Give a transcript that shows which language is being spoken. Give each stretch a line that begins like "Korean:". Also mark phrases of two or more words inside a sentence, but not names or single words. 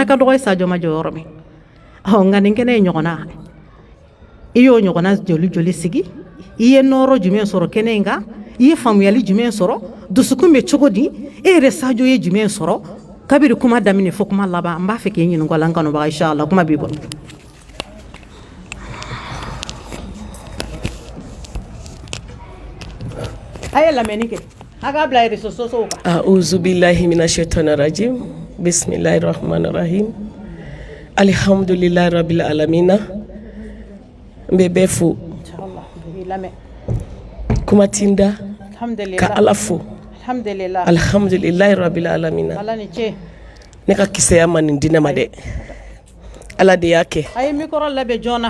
Bambara: ka dɔgɔ ye Sadio ma jɔ yɔrɔ min nka nin kɛnɛ ye ɲɔgɔnna i y'o ɲɔgɔnna joli joli sigi i ye nɔɔrɔ jumɛn sɔrɔ kɛnɛ in kan i ye faamuyali jumɛn sɔrɔ dusukun bɛ cogo di e yɛrɛ Sadio ye jumɛn sɔrɔ kabiri kuma daminɛ fo kuma laban n b'a fɛ k'i ɲininka o la n kanubaga inshallah kuma b'i bolo aye lamɛnni kɛ a k'a bila
French: réseaux sociaux
Bambara: kan
Arabic: أعوذ بالله من الشيطان الرجيم بسم الله الرحمن الرحيم الحمد لله رب العالمين
Bambara: n bɛ bɛɛ fo kuma tinda ka Ala fo
Arabic: الحمد لله رب العالمين
Bambara: ala ni ce ne ka kisaya ma nin di ne ma dɛ ala de y'a kɛ a ye micro labɛn joona